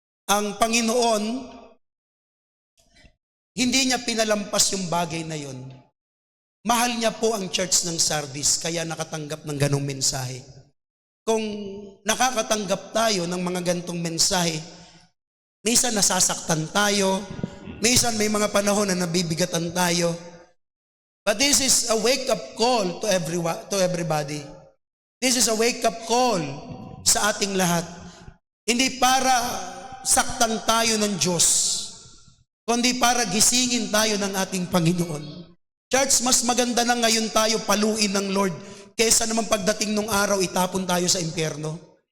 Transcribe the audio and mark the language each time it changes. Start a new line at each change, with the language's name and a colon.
Filipino: Ang Panginoon, hindi niya pinalampas yung bagay na yon. Mahal niya po ang church ng Sardis, kaya nakatanggap ng ganong mensahe. Kung nakakatanggap tayo ng mga gantong mensahe, minsan nasasaktan tayo, minsan may mga panahon na nabibigatan tayo.
English: But this is a wake-up call to everybody. This is a wake-up call
Filipino: sa ating lahat. Hindi para saktan tayo ng Diyos, kundi para gisingin tayo ng ating Panginoon. Church, mas maganda na ngayon tayo paluin ng Lord kaysa naman pagdating ng araw itapon tayo sa impyerno.